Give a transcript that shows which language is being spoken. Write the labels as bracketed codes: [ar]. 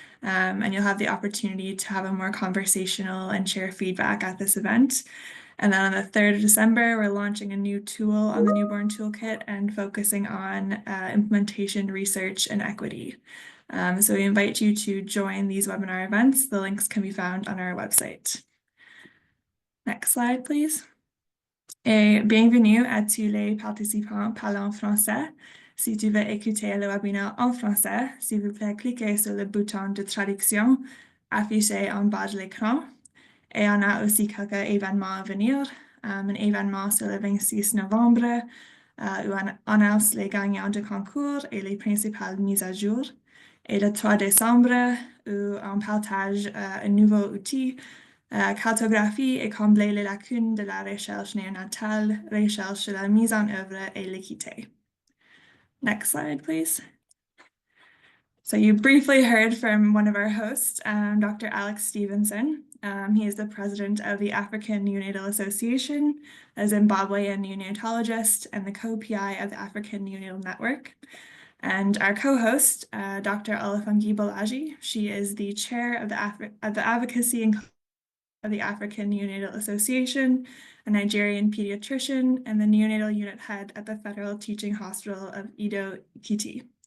[en] And you'll have the opportunity to have a more conversational and share feedback at this event. And then on the 3rd of December, we're launching a new tool on the Newborn Toolkit and focusing on implementation, research, and equity. So we invite you to join these webinar events. The links can be found on our website. Next slide, please. [fr] Et bienvenue à tous les participants parlant français. Si tu veux écouter le webinaire en français, s'il vous plaît, cliquez sur le bouton de traduction affiché en bas de l'écran. Et on a aussi quelques événements à venir. Un événement sur le 26 novembre, où on annonce les gagnants de concours et les principales mises à jour. Et le 3 décembre, où on partage un nouveau outil, cartographie et combler les lacunes de la recherche néonatale, recherche de la mise en œuvre et l'équité. [en] Next slide, please. So you briefly heard from one of our hosts, Dr. Alex Stevenson. He is the president of the African Neonatal Association, a Zimbabwean neonatologist, and the co-PI of the African Neonatal Network. And our co-host, Dr. Olufunke Bolaji, she is the chair of the Advocacy of the African Neonatal Association, a Nigerian pediatrician, and the neonatal unit head at the Federal Teaching Hospital of Edo Ekiti.